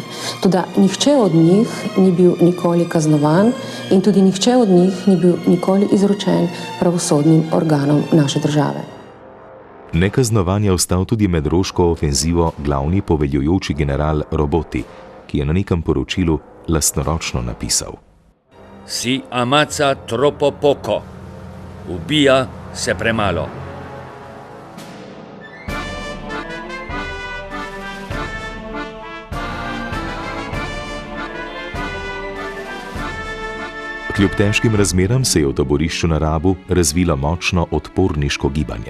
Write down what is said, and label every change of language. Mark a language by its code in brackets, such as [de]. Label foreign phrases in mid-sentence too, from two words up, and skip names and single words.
[sl] Toda nihče od njih ni bil nikoli kaznovan in tudi nihče od njih ni bil nikoli izročen pravosodnim organom naše države. Nekaznovan je ostal tudi med roško ofenzivo glavni poveljujoči general Roboti, ki je na nekem poročilu lastnoročno napisal: [it] Si ammazza troppo poco, [sl] ubija se premalo. Kljub težkim razmeram se je v taborišču na Rabu razvilo močno odporniško gibanje.